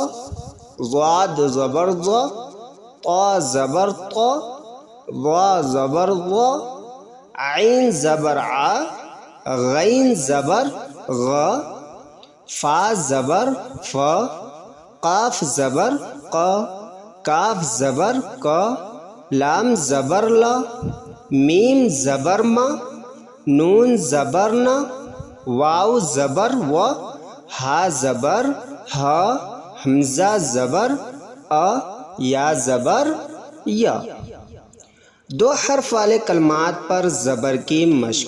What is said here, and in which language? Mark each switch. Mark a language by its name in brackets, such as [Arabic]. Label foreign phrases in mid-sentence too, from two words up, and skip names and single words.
[Urdu] ضاد زبر ض، طا زبر ط، ضا زبر ض، عین زبر ع، غین زبر غ، فا زبر ف، قاف زبر ق، کاف زبر ک، لام زبر ل، میم زبر م، نون زبر ن، واو زبر و، ہا زبر ہ، حمزہ زبر ا، یا زبر یا۔ 2 حرف والے کلمات پر زبر کی مشق۔